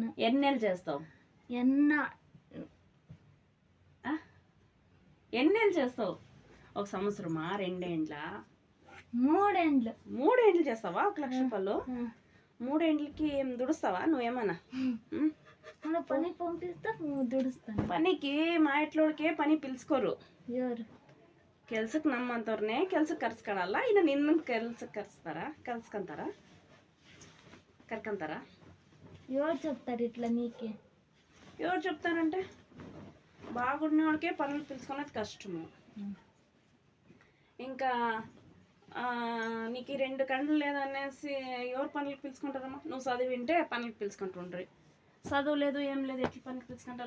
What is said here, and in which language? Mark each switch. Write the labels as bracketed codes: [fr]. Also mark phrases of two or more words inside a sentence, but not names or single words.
[te] ఎన్ని నెలలు చేస్తావు? ఎన్ని నెలలు చేస్తావు? 1 సంవత్సరమా, 2 ఏండ్లా, 3 ఏండ్లు? 3 ఏండ్లు చేస్తావా 1,00,000 రూపాయలు? 3 ఏండ్లకి ఏం దుడుస్తావా నువ్వేమన్నా? పని పంపిస్తే దుడుస్తాను. పనికి మా ఇంట్లోకే పని పిలుచుకోరు. ఎవరు? [kn] ಕೆಲ್ಸಕ್ಕೆ ನಮ್ಮಂತವ್ರನ್ನೇ ಕೆಲ್ಸಕ್ಕೆ ಕರ್ಸ್ಕೊಳಲ್ಲ. ಇನ್ನು ನಿನ್ನ ಕೆಲ್ಸಕ್ಕೆ ಕರ್ಕೊಂತಾರ? [te] ఎవరు చెప్తారు ఇట్లా నీకే? ఎవరు చెప్తారంటే బాగున్నోడికే పనులు పిలుచుకునేది కష్టము. ఇంకా నీకు 2 కళ్ళు లేదనేసి ఎవరు పనులకు పిలుచుకుంటారమ్మా? నువ్వు చదివింటే పనులకు పిలుచుకుంటుండ్రి, చదువు లేదు ఏం లేదు, ఎట్లా పనులకు పిలుచుకుంటారు?